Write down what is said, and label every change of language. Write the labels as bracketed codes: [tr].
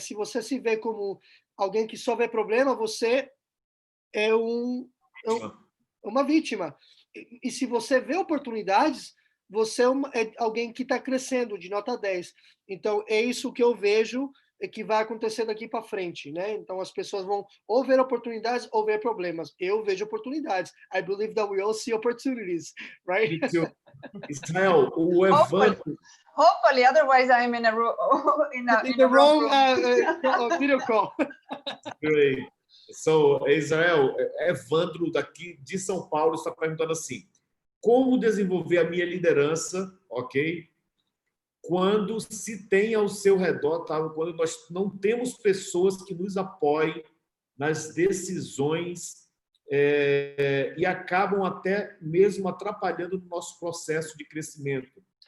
[pt] Se você se vê como alguém que só vê problema, você é uma vítima. E se você vê oportunidades, você é alguém que está crescendo, de nota 10. Então, é isso que eu vejo que vai acontecer daqui para frente, né? Então, as pessoas vão ou ver oportunidades ou ver problemas. Eu vejo oportunidades. [en] I believe that we all see opportunities, right? [pt] Israel, o Evandro... [en] Hopefully, otherwise I'm in a room in the wrong video call. Great. [pt] So, Israel, Evandro daqui de São Paulo está perguntando assim: como desenvolver a minha liderança, ok? Quando se tem ao seu redor, tá? Quando nós não temos pessoas que nos apoiem nas decisões e acabam até mesmo atrapalhando o nosso processo de crescimento.